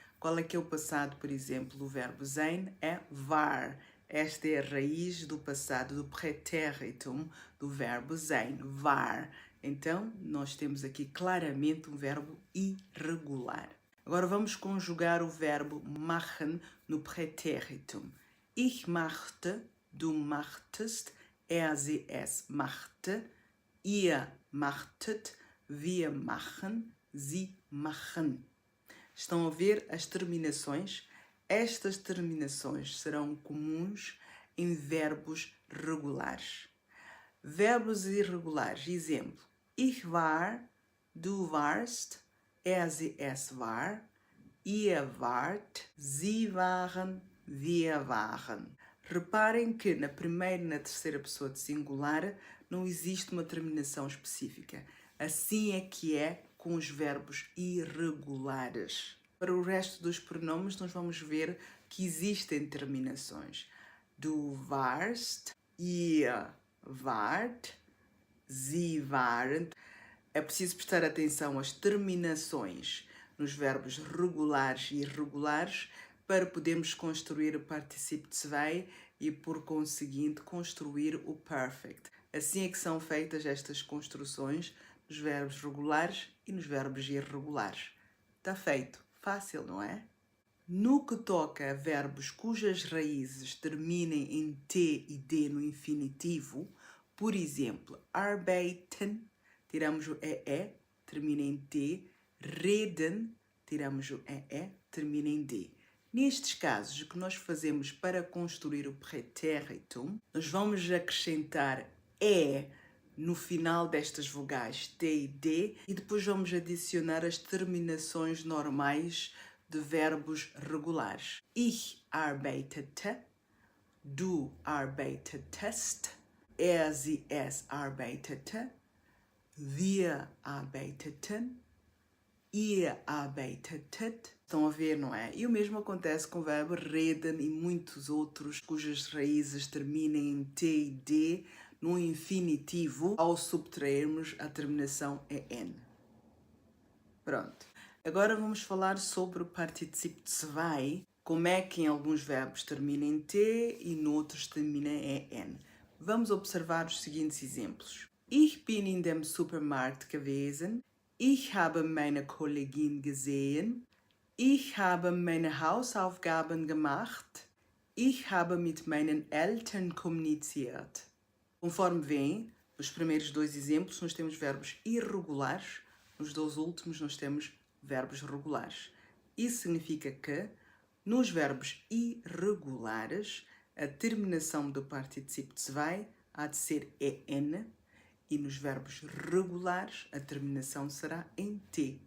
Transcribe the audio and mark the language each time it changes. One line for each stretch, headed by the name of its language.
Portuguese: Qual é que é o passado, por exemplo, do verbo sein? É war. Esta é a raiz do passado do pretéritum do verbo sein, war. Então, nós temos aqui claramente um verbo irregular. Agora vamos conjugar o verbo machen no pretéritum.
German: Ich machte, du machtest, sie es machte, ihr machtet, wir machen, sie machen.
Portuguese: Estão a ver as terminações? Estas terminações serão comuns em verbos regulares. Verbos irregulares. Exemplo.
German: Ich war, du warst, sie es war, ihr wart, sie waren, wir waren.
Portuguese: Reparem que na primeira e na terceira pessoa de singular não existe uma terminação específica. Assim é que é com os verbos irregulares. Para o resto dos pronomes, nós vamos ver que existem terminações.
German: Du warst, ihr wart, sie waren.
Portuguese: É preciso prestar atenção às terminações nos verbos regulares e irregulares para podermos construir o particípio zwei e, por conseguinte, construir o perfect. Assim é que são feitas estas construções nos verbos regulares e nos verbos irregulares. Está feito. Fácil, não é? No que toca a verbos cujas raízes terminem em T e D no infinitivo, por exemplo, arbeiten, tiramos o EE, termina em T, reden, tiramos o EE, termina em D. Nestes casos, o que nós fazemos para construir o pretéritum, nós vamos acrescentar E no final destas vogais T e D e depois vamos adicionar as terminações normais de verbos regulares.
German: Ich arbeitete, du arbeitetest, sie es arbeitete, wir arbeiteten, ihr arbeitetet.
Portuguese: Estão a ver, não é? E o mesmo acontece com o verbo reden e muitos outros cujas raízes terminem em T e D no infinitivo ao subtrairmos a terminação EN. Pronto. Agora vamos falar sobre o particípio zwei, como é que em alguns verbos termina em T e noutros termina em EN. Vamos observar os seguintes exemplos.
German: Ich bin in dem Supermarkt gewesen. Ich habe meine Kollegin gesehen. Ich habe meine Hausaufgaben gemacht. Ich habe mit meinen Eltern kommuniziert.
Portuguese: Conforme veem, nos primeiros dois exemplos nós temos verbos irregulares, nos dois últimos nós temos verbos regulares. Isso significa que Nos verbos irregulares, a terminação do particípio zwei há de ser en, e nos verbos regulares a terminação será em t.